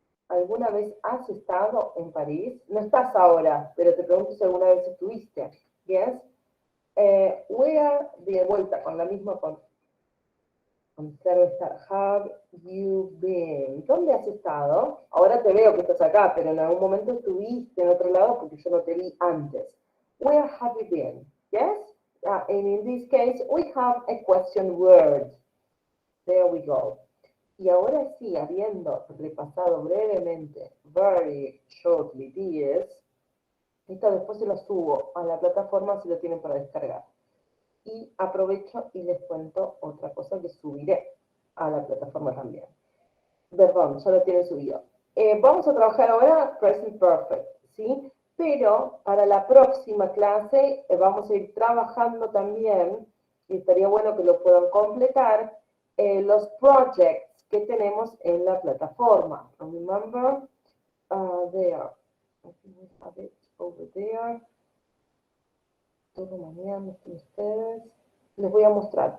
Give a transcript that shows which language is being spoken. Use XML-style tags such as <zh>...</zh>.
<es>¿Alguna vez has estado en París? No estás ahora, pero te pregunto si alguna vez estuviste.</es> <en>Yes?</en> <es>Where, de vuelta, con la misma con estar.</es> <en>Have you been?</en> <es>¿Dónde has estado? Ahora te veo que estás acá, pero en algún momento estuviste en otro lado porque yo no te vi antes.</es> <en>Where have you been? Yes? And in this case, we have a question word. There we go.</en> <es>Y ahora sí, habiendo repasado brevemente,</es> <en>very shortly, this,</en> <es>esto después se lo subo a la plataforma si lo tienen para descargar. Y aprovecho y les cuento otra cosa que subiré a la plataforma también. Perdón, ya lo tienen subido. Vamos a trabajar ahora present perfect, ¿sí? Pero para la próxima clase vamos a ir trabajando también, y estaría bueno que lo puedan completar, los projects que tenemos en la plataforma.</es> <en>Remember, there. I think we have it over there.</en> <es>Todo mañana están ustedes. Les voy a mostrar.</es>